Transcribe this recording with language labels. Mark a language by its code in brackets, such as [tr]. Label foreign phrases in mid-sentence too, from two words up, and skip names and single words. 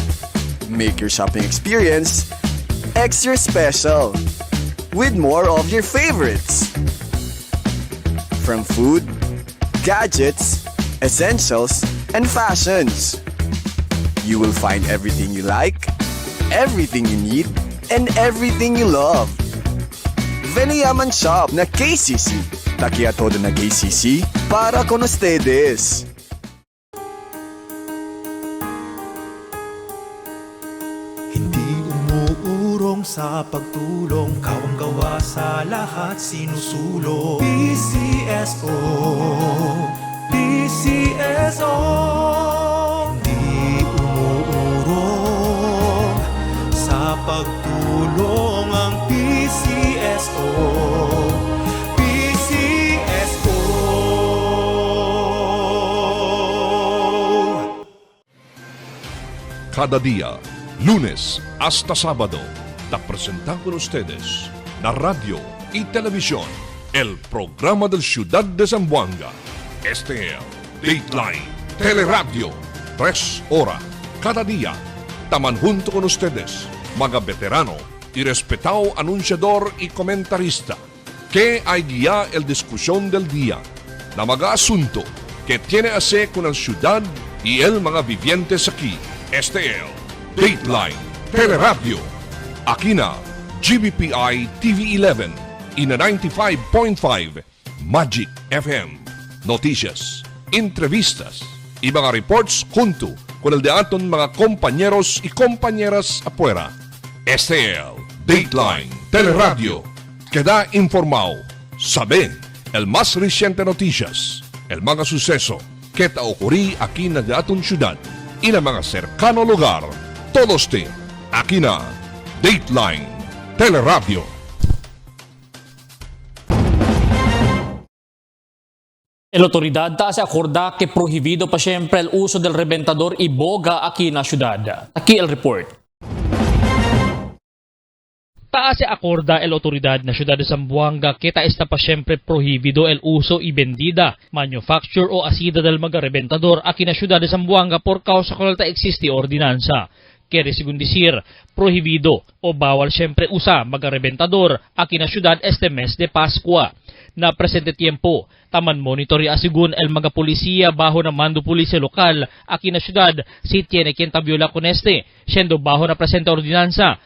[en] Make your shopping experience extra special with more of your favorites. From food, gadgets, essentials, and fashions. You will find everything you like, everything you need, and everything you love. [cbk] Veniaman Shop na KCC. Takia todo na KCC para con ustedes. [tl] Hindi umuurong sa pagtulong, kawang-gawa sa lahat sinusulong. PCSO, PCSO. Hindi umuurong sa pagtulong ang PCSO. PCSO. [cbk] Cada día, lunes hasta sábado, te presentan con ustedes la radio y televisión, el programa del Ciudad de Zamboanga. Este es Dateline Teleradio, 3 horas cada día. Taman junto con ustedes, mga veterano y respetado anunciador y comentarista, que hay guía el discusión del día, na mga asunto que tiene a ver con la ciudad y el mga vivientes aquí. Este es Dateline Teleradio. Aquí na GBPI TV11 y na 95.5 Magic FM. Noticias, entrevistas y mga reports junto con el de aton mga compañeros y compañeras afuera. Este es Dateline Teleradio. Queda informado, sabe el más reciente noticias, el mga suceso que ta ocurrí aquí na de aton ciudad y na mga cercano lugar. Todos te aquí na Dateline Teleradio. La autoridad se acorda que prohibido pa siempre el uso del reventador y boga aquí en la ciudad. Aquí el report. Taase acorda el autoridad na siyudad de Zamboanga que está pa siempre prohibido el uso y vendida, manufacture o asida del mga reventador aquí na siyudad de Zamboanga por causa con la existe ordinanza. Quiere según decir, prohibido o bawal siyempre usa mga reventador aquí na siyudad este mes de Pascua. Na presente tiempo, taman monitorea según el mga policía bajo na mando [tl] pulisya lokal [cbk] aquí na siyudad si tiene quien tabiola con este, siendo bajo na presente ordinanza.